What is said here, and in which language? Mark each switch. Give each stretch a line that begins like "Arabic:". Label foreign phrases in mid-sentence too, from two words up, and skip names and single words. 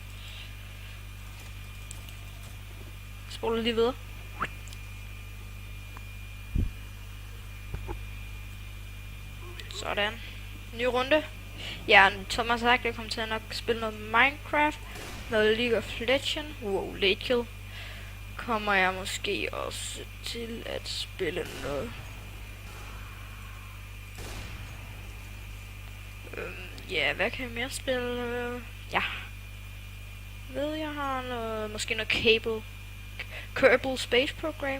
Danish: Spoler lige videre. Sådan. Ny runde. Ja, Thomas har sagt, at jeg kommer til at nok spille noget Minecraft, noget League of Legends.
English: Wow, late kill.
Danish: Kommer jeg måske også til at spille noget. Ja, hvad kan jeg mere spille? Ja. Ved jeg har noget, måske noget
English: Kerbal Space Program.